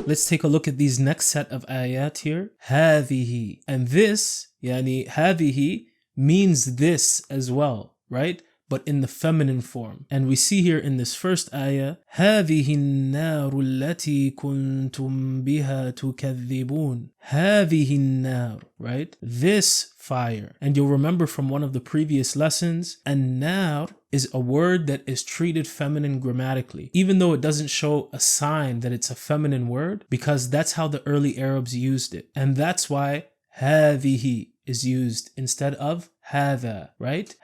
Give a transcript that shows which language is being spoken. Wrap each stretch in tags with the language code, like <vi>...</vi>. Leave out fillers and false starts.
<en>Let's take a look at these next set of ayat here. Hadihi. And this, yani hadihi, means this as well, right? But in the feminine form. And we see here in this first ayah,</en> <ar>هذه النار التي كنتم بها تكذبون. هذه النار, right?</ar> <en>This fire. And you'll remember from one of the previous lessons, an-nar is a word that is treated feminine grammatically, even though it doesn't show a sign that it's a feminine word, because that's how the early Arabs used it. And that's why هذه is used instead of هذا, right?</en>